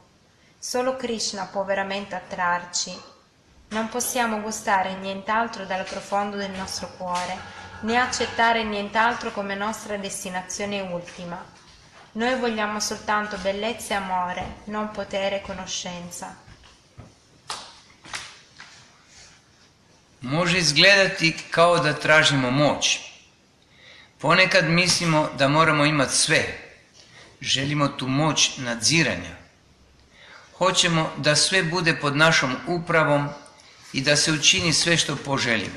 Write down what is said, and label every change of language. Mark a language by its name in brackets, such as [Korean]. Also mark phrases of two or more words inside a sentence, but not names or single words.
[Italian] Solo Krishna può veramente attrarci. Non possiamo gustare nient'altro dal profondo del nostro cuore, né accettare nient'altro come nostra destinazione ultima. Noi vogliamo soltanto bellezza e amore, non potere e conoscenza. [Croatian] Može izgledati kao da tražimo moć. Ponekad mislimo da moramo imati sve. Želimo tu moć nadziranja. Hoćemo da sve bude pod našom upravom i da se učini sve što poželimo.